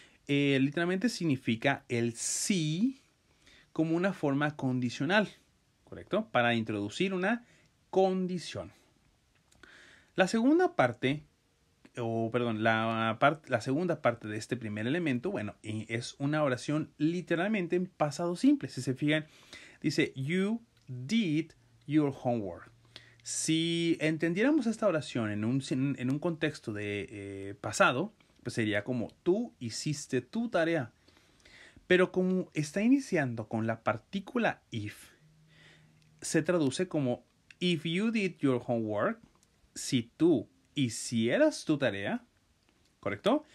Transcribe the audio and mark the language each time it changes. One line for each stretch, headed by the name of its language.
Spanish: Literalmente significa el sí como una forma condicional, ¿correcto? Para introducir una condición. La segunda parte, la segunda parte de este primer elemento, bueno, es una oración literalmente en pasado simple. Si se fijan, dice,
English: you did your homework.
Spanish: Si entendiéramos esta oración en un contexto de pasado, pues sería como tú hiciste tu tarea. Pero como está iniciando con la partícula if, se traduce como
English: if you did your homework,
Spanish: si tú hicieras tu tarea, ¿correcto?